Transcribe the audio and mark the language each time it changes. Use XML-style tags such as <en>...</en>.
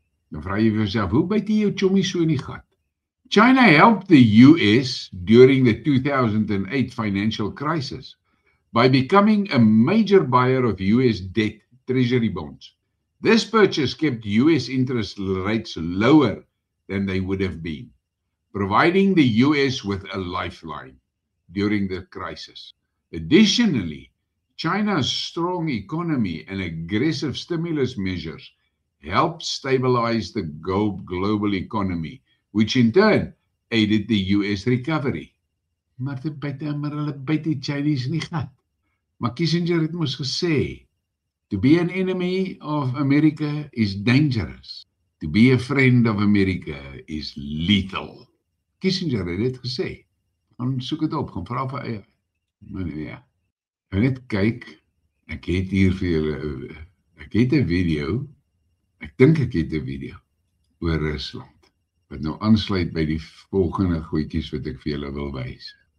<af>Dan vra jy vir jouself, hoe byt jy jou chommie so in die gat?</af> <en>China helped the US during the 2008 financial crisis by becoming a major buyer of US debt treasury bonds. This purchase kept US interest rates lower than they would have been, providing the US with a lifeline during the crisis. Additionally, China's strong economy and aggressive stimulus measures helped stabilize the global economy, which in turn aided the US recovery.</en> <af>Maar hulle byt die Chinese nie gat. Maar Kissinger het mos gesê,</af> <en>to be an enemy of America is dangerous. To be a friend of America is lethal.</en> <af>Kissinger het dit gesê. Gaan soek dit op, gaan vra vir eie. Maar ja, net kyk, ek het hier vir julle, ek het 'n video, ek dink ek het 'n video oor Rusland, wat nou aansluit by die volgende goedjies wat ek vir julle wil wys.</af>